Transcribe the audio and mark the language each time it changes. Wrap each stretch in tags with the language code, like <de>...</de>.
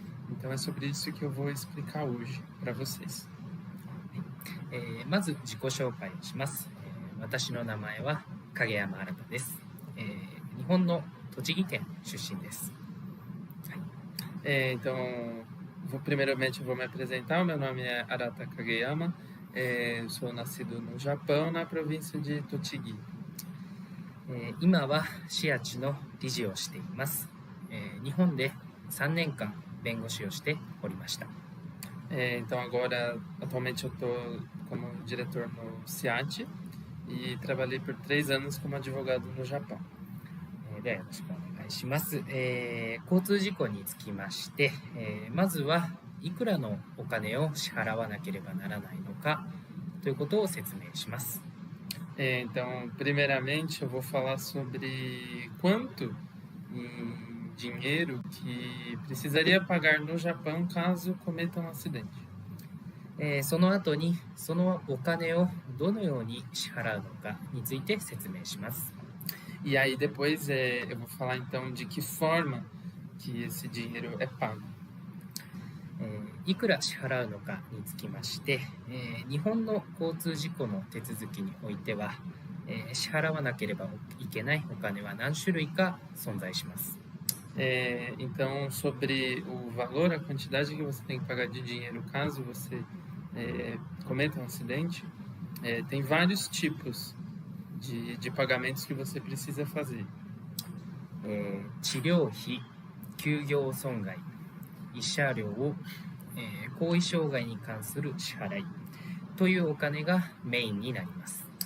<pt>Então é sobre isso que eu vou explicar hoje para vocês.</pt> <ja>まず自己紹介をします。私の名前は影山新です。日本の栃木県出身です。</ja> <pt>Então, primeiramente eu vou me apresentar. O meu nome é Arata Kageyama. Sou nascido no Japão, na província de Tochigi.</pt> <ja>今はシアチの理事をしています。日本で3年間弁護士をしておりました。</ja> <pt>Então agora, atualmente eu estou como diretor no SEAT e trabalhei por 3 anos como advogado no Japão.</pt> <ja>ではよろしくお願いします。交通事故につきまして、まずはいくらのお金を支払わなければならないのかということを説明します。</ja> <pt>Então, primeiramente eu vou falar sobre quanto em dinheiro que precisaria pagar no Japão caso cometa um acidente.</pt> <ja>その後にそのお金をどのように支払うのかについて説明します。</ja> <pt>E aí depois eu vou falar então de que forma que esse dinheiro é pago.</pt> <ja>いくら支払うのかにつきまして、日本の交通事故の手続きにおいては、支払わなければいけないお金は何種類か存在します。</ja> <pt>Então, sobre o valor, a quantidade que você tem que pagar de dinheiro caso você cometa um acidente, tem vários tipos de pagamentos que você precisa fazer.</pt> <ja>治療費、休業損害、慰謝料、後遺障害に関する支払いというお金がメインになります。</ja>